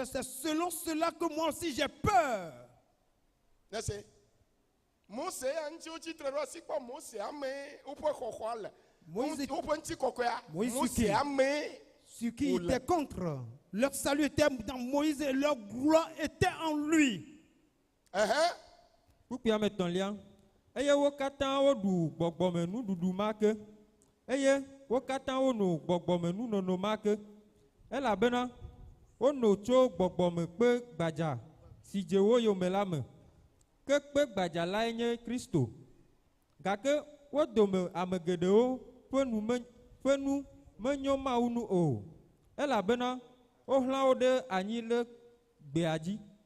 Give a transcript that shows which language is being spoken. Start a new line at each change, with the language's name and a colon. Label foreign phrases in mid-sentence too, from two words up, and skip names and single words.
French: C'est selon cela que moi aussi j'ai peur. Ceux qui étaient contre, leur salut était dans Moïse et leur gloire était en lui.
Ewe: Elabena ono tso gbogbome kpe gbadza si dze wo yome la me ke kpe gbadza lae nye Kristo gake wo dome ame geɖewo ƒe nu menyo Mawu nu o elabena wohlã wo ɖe anyi le gbea dzi